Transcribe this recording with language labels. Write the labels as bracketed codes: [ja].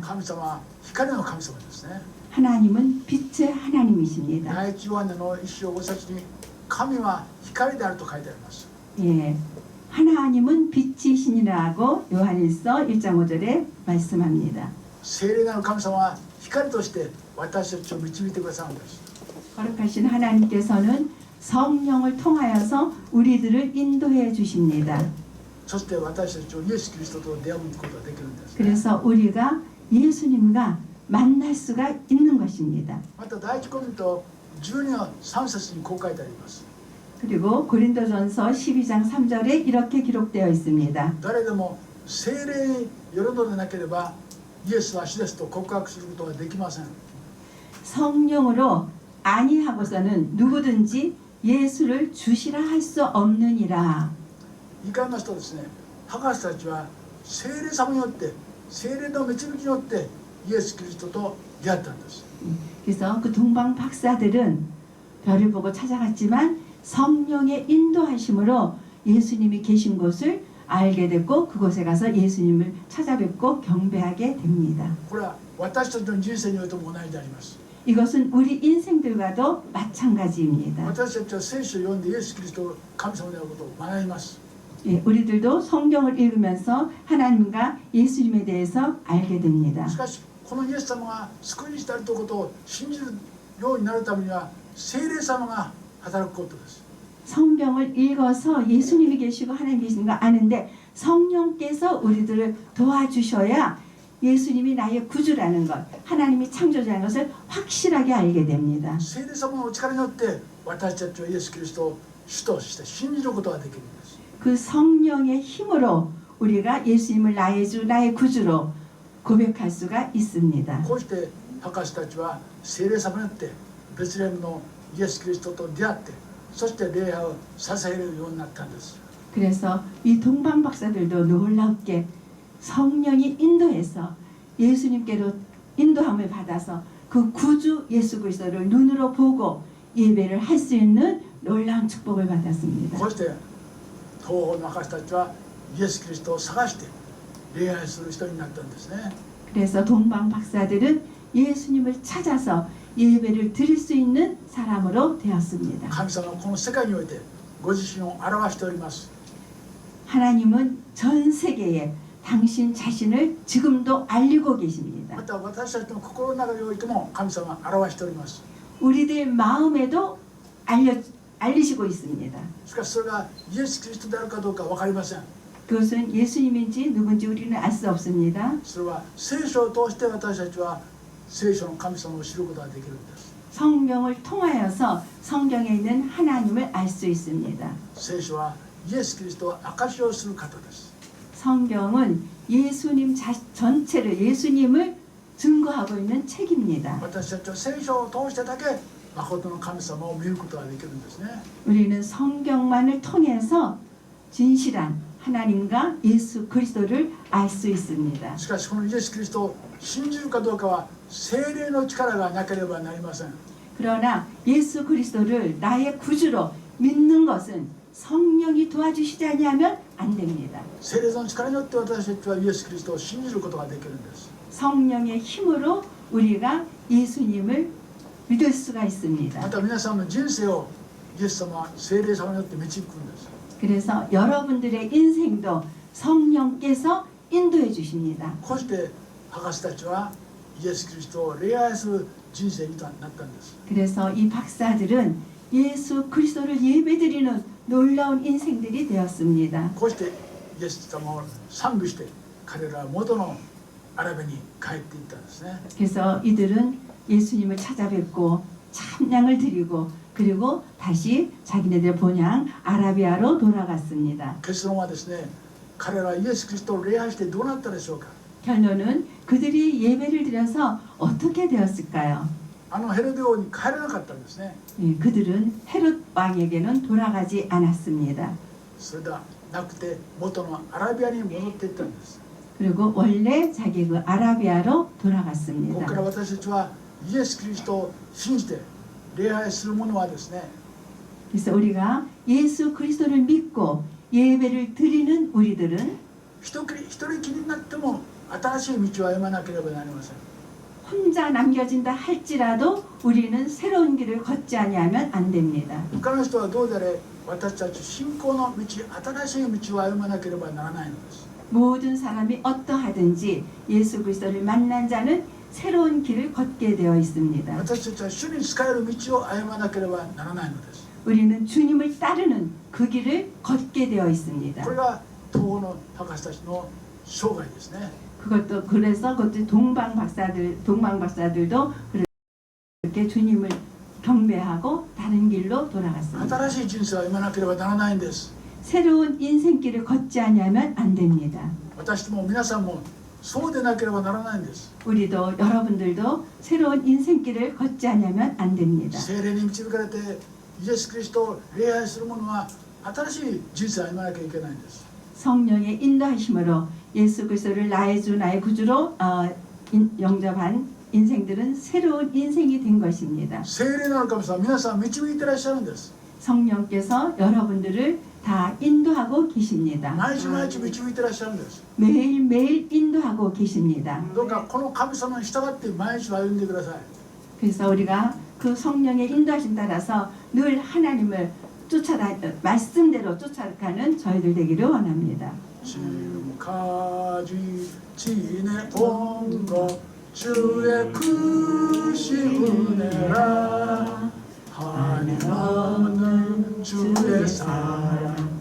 [ja] 神様は光の神様ですね。 [ko] 하나님은 빛의 하나님이십니다. [ja] 第一ヨハネの1章5節に神は光であると書いてあります。 [ko] 하나님은 빛이시니라고 요한일서 1장 5절에 말씀합니다. [ja] 聖霊なる神様は光として私たちを導いてくださるんです。 [ko] 거룩하신 하나님께서는 성령을 통하여서 우리들을 인도해 주십니다. [ja] そして私たちをイエス・キリストと出会うことができるんです、ね。 [ko] 그래서 우리가 예수님과 만날 수가 있는 것입니다. [ja] また第一コリント12の3節にこう書いてあります。 [ko] 그리고 고린도전서 12장 3절에 이렇게 기록되어 있습니다. [ja] 誰でも聖霊によるのでなければイエスは主ですと告白することはできません。 [ko] 성령으로 아니하고서는 누구든지 예수를 주시라 할 수 없느니라. [ja] 言い換えますとですね、博士たちは聖霊様によって聖霊の導きによってイエス・キリストと出会ったんです。 [ko] 그래서 그 동방 박사들은 별을 보고 찾아갔지만 성령의 인도하심으로 예수님이 계신 곳을 알게 됐고 그곳에 가서 예수님을 찾아뵙고 경배하게 됩니다. [ja] これは私たちの人生においても同じであります。 [ko] 이것은 우리 인생들과도 마찬가지입니다. [ja] 私たちは聖書を読んでイエス・キリストを神様であることを学びます。 [ko] 우리들도 성경을 읽으면서 하나님과 예수님에 대해서 알게 됩니다. [ja] しかしこのイエス様が救い主であるということを信じるようになるためには聖霊様が働くことです。 [ko] 성경을 읽어서 예수님이 계시고 하나님 계신 거 아는데 성령께서 우리들을 도와주셔야 예수님이 나의 구주라는 것, 하나님이 창조자라는 것을 확실하게 알게 됩니다. [ja] 聖霊様のお力によって私たちはイエス・キリストを主として信じることができるんです。 [ko] 그 성령의 힘으로 우리가 예수님을 나의 주, 나의 구주로 고백할 수가 있습니다. [ja] こうして博士たちは聖霊様によってベツレヘムのイエス・キリストと出会ってそして礼拝を捧げるようになったんです。 [ko] 그래서 이 동방 박사들도 놀랍게 성령이 인도해서 예수님께로 인도함을 받아서 그 구주 예수 그리스도를 눈으로 보고 예배를 할 수 있는 놀라운 축복을 받았습니다. [ja] こうして東方の博士たちはイエス・キリストを探して礼拝する人になったんですね。 [ko] 그래서 동방 박사들은 예수님을 찾아서 예배를 드릴 수 있는 사람으로 되었습니다. [ja] 神様はこの世界においてご自身を表しております。 [ko] 하나님은 전 세계에 당신 자신을 지금도 알리고 계십니다. [ja] また私たちの心の中においても神様は表しております。 [ko] 우리들 마음에도 알리시고 있습니다. [ja] しかしそれがイエス・キリストであるかどうか分かりません。 [ko] 그것은 예수님인지 누군지 우리는 알 수 없습니다. [ja] それは聖書を通して私たちは聖書の神様を知ることができるんです。 [ko] 성경을 통하여서 성경에 있는 하나님을 알 수 있습니다. [ja] 聖書はイエス・キリストを証しをする方です。 [ko] 성경은 예수님 전체를 예수님을 증거하고 있는 책입니다. [ja] 私たちは聖書を通してだけ誠の神様を見ることができるんですね。 [ko] 우리는 성경만을 통해서 진실한 하나님과 예수 그리스도를 알 수 있습니다. [ja] しかしこのイエス・キリストを信じるかどうかは聖霊の力がなければなりません。 [ko] 그러나 예수 그리스도를 나의 구주로 믿는 것은 성령이 도와주시지 아니하면 안 됩니다. [ja] 聖霊の力によって私たちはイエス・キリストを信じることができるんです。 [ko] 성령의 힘으로 우리가 예수님을 믿을 수가 [ja] ま [ko] 있습니다. [ja] た皆さんの人生をイエス様は聖霊様によって導くんです。 [ko] 그래서 여러분들의 인생도 성령께서 인도해 주십니다. [ja] こうして博士たちはイエス・キリストを礼拝する人生になったんです。 [ko] 그래서 이 박사들은 예수 그리스도를 예배드리는 놀라운 인생들이 되었습니다. [ja] こうしてイエス様を賛美して彼らは元のアラビに帰っていったんですね。 [ko] 그래서 이들은 예수님을 찾아뵙고 찬양을 드리고 그리고 다시 자기네들 본향 아라비아로 돌아갔습니다. [ja] 結論はですね、彼らはイエス・キリストを礼拝してどうなったでしょうか。 [ko] 결론은 그들이 예배를 드려서 어떻게 되었을까요? [ja] あのヘロデ王に帰らなかったんですね。 [ko] 예, 그들은 헤롯 왕에게는 돌아가지 않았습니다. [ja] それではなくて元のアラビアに戻っていったんです。 [ko] 그리고 원래 자기 그 아라비아로 [ja] ここ [ko] 돌아갔습니다. [ja] から私たちはイエス・キリストを信じて礼拝する者はですね、 [ko] 그래서 우리가 예수 그리스도를 믿고 예배를 드리는 우리들은 [ja] 一人きりになっても新しい道を歩まなければなりません。 [ko] 혼자 남겨진다 할지라도 우리는 새로운 길을 걷지 아니하면 안 됩니다. [ja] 他の人はどうであれ私たち信仰の道、新しい道を歩まなければならないのです。 [ko] 모든 사람이 어떠하든지 예수 그리스도를 만난 자는 새로운 길을 걷게 되어 있습니다. [ja] 私たちは主に仕える道を歩まなければならないのです。 [ko] 우리는 주님을 따르는 그 길을 걷게 되어 있습니다. [ja] これが東欧の博士たちの生涯ですね。 [ko] 그래서 그것도 동방 박사들도 그렇게 주님을 경배하고 다른 길로 돌아갔습니다. [ja] 新しい人生を歩まなければならないんです。 [ko] 새로운 인생길을 걷지 않으면 안 됩니다. [ja] 私も皆さんもそうでなければならないんです。 [ko] 우리도 여러분들도 새로운 인생길을 걷지 않으면 안 됩니다. [ja] 聖霊に導かれてイエス・キリストを礼拝する者は新しい人生を歩まなきゃいけないんです。 [ko] 성령의 인도하심으로 예수 그리스도를 나의 주 나의 구주로 영접한 인생들은 새로운 인생이 된 것입니다. [ja] 聖霊なる神様は皆さん導いていらっしゃるんです。 [ko] 성령께서 여러분들을 다 인도하고 계십니다. [ja] 毎日毎日導いていらっしゃるんです。 [ko] 매일매일 인도하고 계십니다. [ja] どうかこの神様に従って毎日を歩んでください。 [ko] 그래서 우리가 그 성령의 인도하심 따라서 늘 하나님을 말씀대로 쫓아가는 저희들 되기를 원합니다. 지금까지 지내온 것 주의 크신 은혜라 하늘 없는 주의 사랑